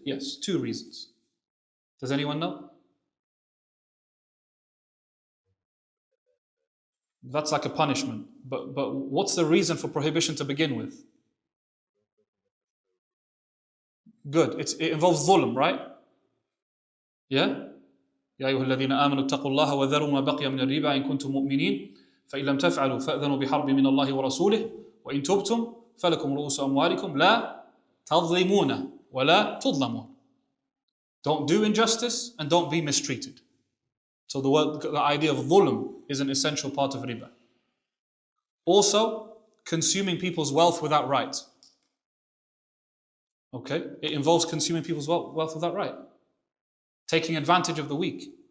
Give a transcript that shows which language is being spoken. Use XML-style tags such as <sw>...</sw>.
<en>Yes, 2 reasons. Does anyone know? That's like a punishment. But what's the reason for prohibition to begin with? Good. It involves dhulm, right? Yeah?</en> <ar>يا أيها الذين آمنوا اتقوا الله وذروا ما بقي من الربا إن كنتم مؤمنين فإن لم تفعلوا فأذنوا بحرب من الله ورسوله وإن تبتم فلكم رؤوس أموالكم لا تظلمون ولا تظلمون.</ar> <en>Don't do injustice and don't be mistreated. So the idea of dhulm is an essential part of riba. Also, consuming people's wealth without right. Okay? It involves consuming people's wealth without right. Taking advantage of the weak.</en>